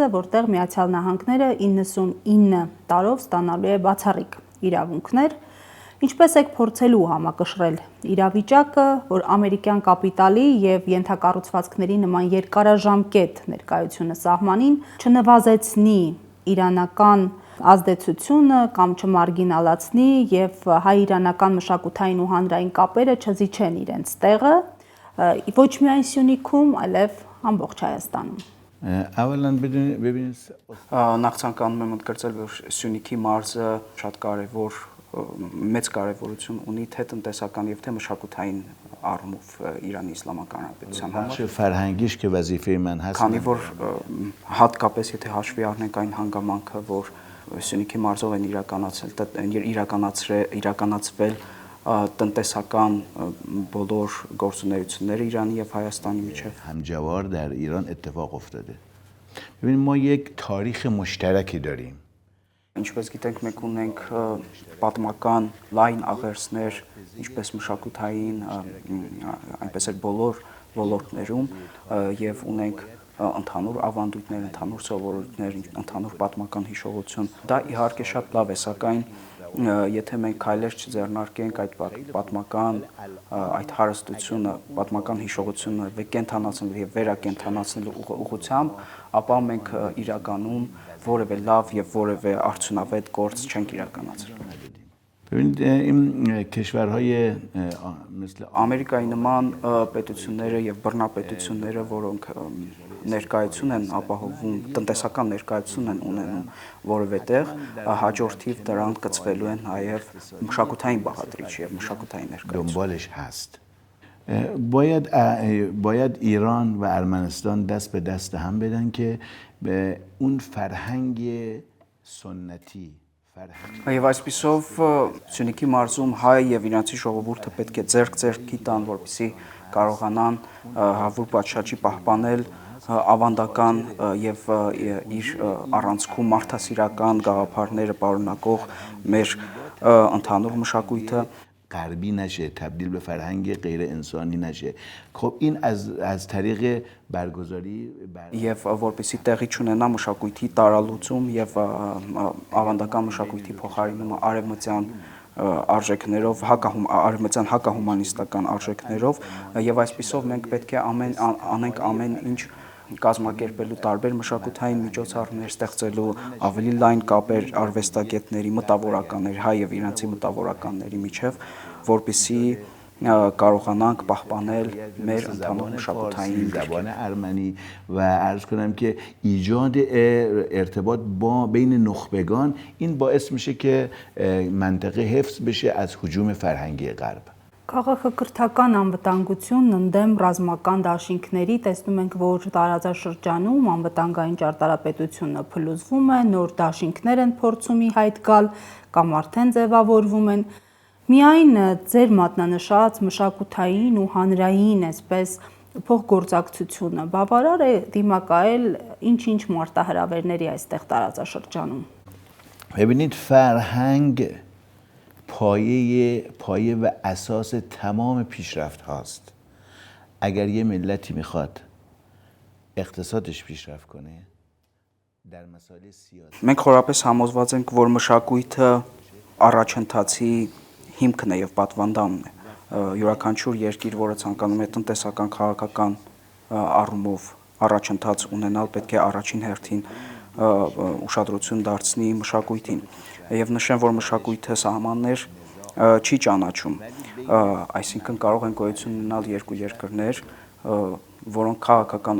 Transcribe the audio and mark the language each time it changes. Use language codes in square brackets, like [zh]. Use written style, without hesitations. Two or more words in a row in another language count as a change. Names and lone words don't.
[hy] որտեղ Միացյալ Նահանգները 99 տարով ստանալու է բացառիկ իրավունքներ, ինչպես եք փորձելու համակշռել իրավիճակը, որ ամերիկյան կապիտալի եւ ենթակառուցվածքների նման երկարաժամկետ ներկայությունը սահմանին չնվազեցնի իրանական ազդեցությունը կամ չմարգինալացնի եւ հայ-իրանական մշակութային ու հանրային կապերը չզիջեն իրենց տեղը ոչ միայն Սյունիքում, այլև ամբողջ Հայաստանում։ [fa] اولا ببینید [hy] Նախ ցանկանում եմ ընդգծել, որ Սյունիքի մարզը շատ կարևոր մեծ կարևորություն ունի թե տնտեսական եւ թե մշակութային առումով Իրանի Իսլամական Հանրապետության համար։ [fa] بخش فرهنگیش که وظیفه من هست. [hy] Քանի որ հատկապես եթե հաշվի առնենք այն հանգամանքը, որ Սյունիքի մարզով են իրականացվել տնտեսական բոլոր գործունեությունները Իրանի եւ Հայաստանի միջև [fa] همجوار در ایران اتفاق افتاده. ببینید ما یک تاریخ مشترکی داریم. [hy] Ինչպես գիտենք, մենք ունենք պատմական լայն աղերսներ, ինչպես մշակութային, այնպես էլ բոլոր ոլորտներում եւ ունենք ընդհանուր ավանդույթներ, ընդհանուր սովորույթներ, ընդհանուր պատմական հիշողություն։ Դա իհարկե շատ լավ է, սակայն եթե մենք քայլեր չձեռնարկենք այդ պատմական այդ հարստությունը, պատմական հիշողությունը կենթանացնելու եւ վերակենթանացնելու ուղղությամբ, ապա մենք իրականում որևէ լավ եւ որևէ արդյունավետ գործ չենք իրականացրել։ [fa] ببینید این کشورهای مثل [hy] Ամերիկայի նման պետությունները եւ բռնապետությունները, որոնք ներկայություն են ապահովում, տնտեսական ներկայություն են ունենում որևէ տեղ, հաջորդիվ դրանք կծվելու են նաեւ մշակութային բաղադրիչ եւ մշակութային ներկայություն։ [fa] دنبالش هست. باید ایران و ارمنستان دست به دست هم بدن که به اون فرهنگ سنتی [hy] Եվ այսպիսով Սյունիքի մարզում հայ եւ իրանցի ժողովուրդը պետք է ձեռք-ձեռքի տան, որպեսզի կարողանան հավուր պատշաճի պահպանել ավանդական եւ իր առանցքում մարդասիրական գաղափարները պարունակող մեր ընդհանուր մշակույթը [fa] غربی نشه، تبدیل به فرهنگ غیر انسانی نشه. خب این از طریق برگزاری [hy] եւ որպեսի տեղի չունենա մշակույթի տարալուծում եւ ավանդական մշակույթի փոխարինումը արևմտյան արժեքներով, արևմտյան հակահումանիստական արժեքներով եւ այսպիսով մենք պետք է անենք ամեն ինչ կազմակերպելու տարբեր մշակութային միջոցառումներ ստեղծելու ավելի լայն կապեր արվեստագետների, մտավորականների, հայ եւ իրանցի մտավորականների միջև, որպեսզի կարողանանք պահպանել մեր ընդհանուր մշակութային [fa] زبان ارمنی و عرض کنم که ایجاد ارتباط با بین نخبگان این باعث میشه که منطقه حفظ بشه از هجوم فرهنگی غرب. [hy] Քաղաքակրթական անվտանգությունն ընդդեմ ռազմական դաշինքների տեսնում ենք, որ տարածաշրջանում անվտանգային ճարտարապետությունը փլուզվում է, նոր դաշինքներ են փորձում ի հայտ գալ կամ արդեն ձևավորվում են։ Միայն ձեր մատնանշած մշակութային ու հանրային այսպես փոխգործակցությունը բավարար է դիմակայել ինչ-ինչ մարտահրավերների այստեղ տարածաշրջանում։ [fa] ببینید فرهنگ پایه و اساس تمام پیشرفت هاست. اگر یه ملتی میخواد اقتصادش پیشرفت کنه در مسائل سیاسی [hy] Մենք խորապես համոզված ենք, որ մշակույթը առաջընթացի հիմքն է եւ պատվանդանն է։ Յուրաքանչյուր երկիր, որը ցանկանում է տնտեսական, քաղաքական առումով առաջընթաց ունենալ, պետք է առաջին հերթին ուշադրություն դարձնի մշակույթին։ Եվ նշեմ, որ մշակույթը սահմաններ չի ճանաչում, այսինքն կարող են գոյություն ունենալ երկու երկրներ, որոնք քաղաքական